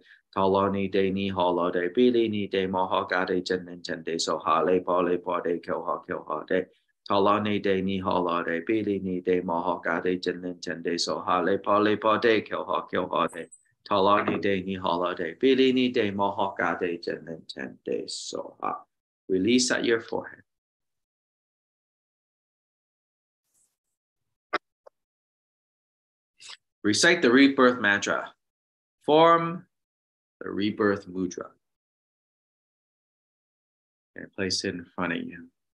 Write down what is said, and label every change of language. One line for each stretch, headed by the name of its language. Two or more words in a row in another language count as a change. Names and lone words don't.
English: Toloni de ni holo de bili ni de mohoka de jenin jende so hale pole pode kyo de. Toloni de ni holo de bili ni de mohoka de jenin jende so hale pole pode kyo de. Toloni de ni holo de bili ni de mohoka de jenin jende so ha. Release at your forehead. Recite the rebirth mantra. Form the rebirth mudra. And place it in front of you.